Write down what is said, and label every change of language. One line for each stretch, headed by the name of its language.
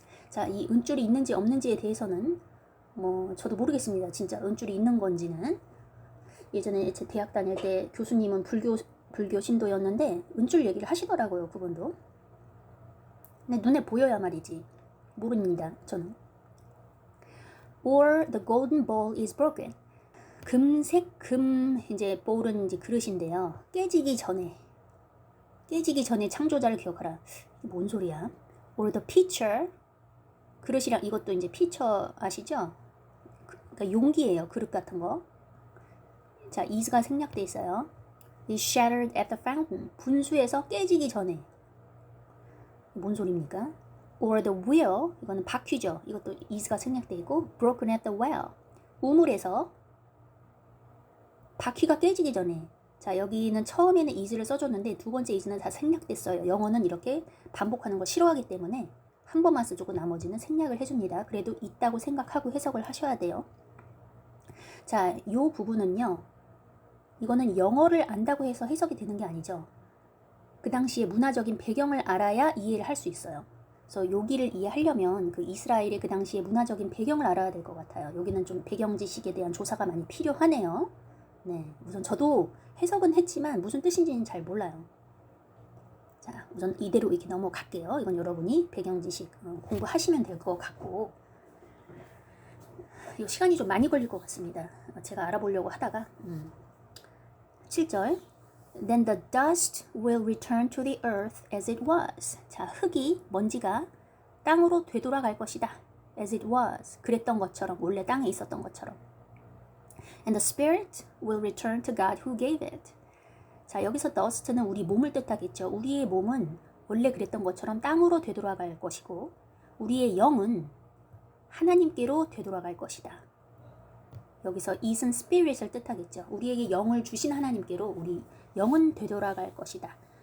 Korean: 자, 이 은줄이 있는지 없는지에 대해서는 뭐 저도 모르겠습니다. 진짜 은줄이 있는 건지는. 예전에 제 대학 다닐 때 교수님은 불교 신도였는데 은줄 얘기를 하시더라고요. 그분도. 근데 눈에 보여야 말이지. 모릅니다. 저는.
English: Or the golden bowl is broken.
Korean: 금색 이제 bowl은 이제 그릇인데요. 깨지기 전에 창조자를 기억하라. 이게 뭔 소리야?
English: Or the pitcher.
Korean: 그릇이랑 이것도 이제 pitcher 아시죠? 그러니까 용기예요. 그릇 같은 거. 자, is가 생략돼 있어요.
English: is shattered at the fountain.
Korean: 분수에서 깨지기 전에. 뭔 소리입니까?
English: Or the wheel,
Korean: 이거는 바퀴죠. 이것도 is가 생략돼 있고
English: broken at the well.
Korean: 우물에서 바퀴가 깨지기 전에. 자, 여기는 처음에는 is를 써줬는데 두 번째 is는 다 생략됐어요. 영어는 이렇게 반복하는 걸 싫어하기 때문에 한 번만 써주고 나머지는 생략을 해줍니다. 그래도 있다고 생각하고 해석을 하셔야 돼요. 자, 요 부분은요. 이거는 영어를 안다고 해서 해석이 되는 게 아니죠. 그 당시에 문화적인 배경을 알아야 이해를 할 수 있어요. 그래서 여기를 이해하려면 그 이스라엘의 그 당시에 문화적인 배경을 알아야 될 것 같아요. 여기는 좀 배경 지식에 대한 조사가 많이 필요하네요. 네, 우선 저도 해석은 했지만 무슨 뜻인지는 잘 몰라요. 자, 우선 이대로 이렇게 넘어갈게요. 이건 여러분이 배경 지식 공부하시면 될 것 같고 이 시간이 좀 많이 걸릴 것 같습니다. 제가 알아보려고 하다가 7절
English: Then the dust will return to the earth as it was.
Korean: 자, 흙이, 먼지가 땅으로 되돌아갈 것이다.
English: as it was.
Korean: 그랬던 것처럼, 원래 땅에 있었던 것처럼.
English: And the spirit will return to God who gave it.
Korean: 자, 여기서 dust는 우리 몸을 뜻하겠죠. 우리의 몸은 원래 그랬던 것처럼 땅으로 되돌아갈 것이고 우리의 영은 하나님께로 되돌아갈 것이다. 여기서 it은 spirit을 뜻하겠죠. 우리에게 영을 주신 하나님께로 우리 영은 되돌아갈 것이다.